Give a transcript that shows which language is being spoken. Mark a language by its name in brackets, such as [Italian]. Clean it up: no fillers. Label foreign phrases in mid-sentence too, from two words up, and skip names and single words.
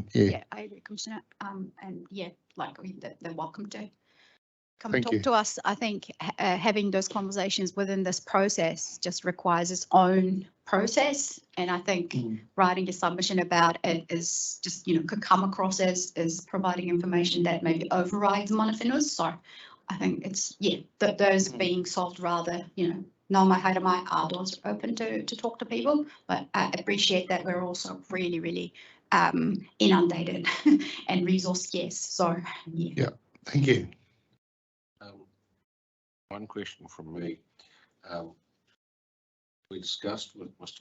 [English] Yeah, I agree, Commissioner. And yeah, like they're welcome to come and Thank you. talk to us. I think having those conversations within this process just requires its own process. And I think writing a submission about it is just, could come across as providing information that maybe overrides [Māori] mana whenua. [English] So I think it's, that those being solved rather, [Māori] nā mai haere mai, [English] our doors are open to talk to people, but I appreciate that we're also really, really inundated and resource scarce. So, Yeah, thank you. One question from me. We discussed with Mr.